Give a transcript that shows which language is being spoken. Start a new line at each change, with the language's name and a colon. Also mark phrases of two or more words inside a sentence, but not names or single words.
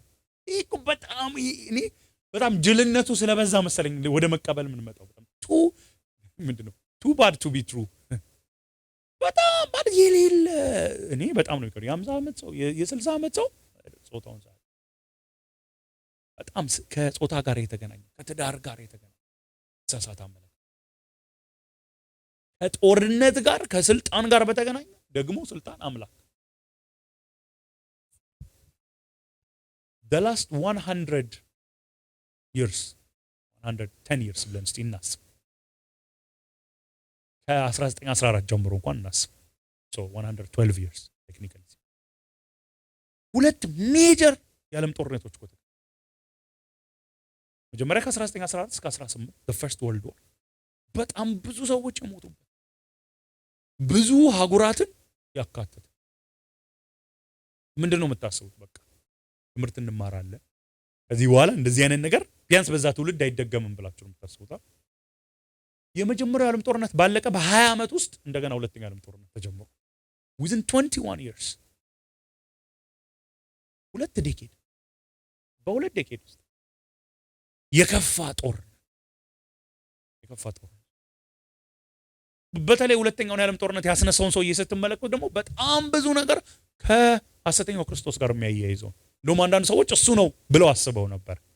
Amharic: ይሄ እኮ በጣም እኔ በጣም ጅልነቱ ስለበዛ መሰለኝ ወደ መቀበል ምን መጣው። በጣም ምንድነው
English: too bad to be true፣
Amharic: በጣም ባድ የሌለ እኔ በጣም ነው ይቀር የ50 ዓመት ሰው የ60 ዓመት ሰው ጾታውን ሳይ በጣም ከጾታ ጋር የተገናኘ ከትዳር ጋር የተገናኘ ተሳሳተ አመለካከት፣ ከጦርነት ጋር ከስልጣን ጋር በተገናኘ ደግሞ ስልጣን አምላክ
English: the last 100 years 110 years
Amharic: ብለን እስቲ እናስብ። ከ1914 ጀምሮ እንኳን እናስብ።
English: so 112 years
Amharic: ቴክኒካሊ ሁለት ሜጀር የዓለም ጦርነቶች እኮ መጀመሪያ ከ1914 እስከ 18
English: the first world war
Amharic: በጣም ብዙ ሰዎች የሞቱበት ብዙ ሀገራትን ያካተተ ምንድነው የምታስቡት? በቃ ትምህርት እንማራለን ከዚህ በኋላ እንደዚህ አይነት ነገር ቢያንስ በዛ ትውልድ አይደገምም ብላችሁ ነው የምታስቡት? የመጀመሪያው ዓለም ጦርነት ባለቀ በ20 ዓመት ውስጥ እንደገና ሁለተኛው ዓለም ጦርነት ተጀመረ።
English: within 21 years
Amharic: ሁለት ዴኬድ በሁለት ዴኬድ ውስጥ የከፋ ጦርነት በተለይ ሁለተኛውን የዓለም ጦርነት ያስነሳውን ሰውዬ ስትመለከቱ ደግሞ በጣም ብዙ ነገር ከሐሰተኛው ክርስቶስ ጋር የሚያያይዘው እንደውም አንዳንድ ሰዎች እሱ ነው ብለው አስበው ነበር።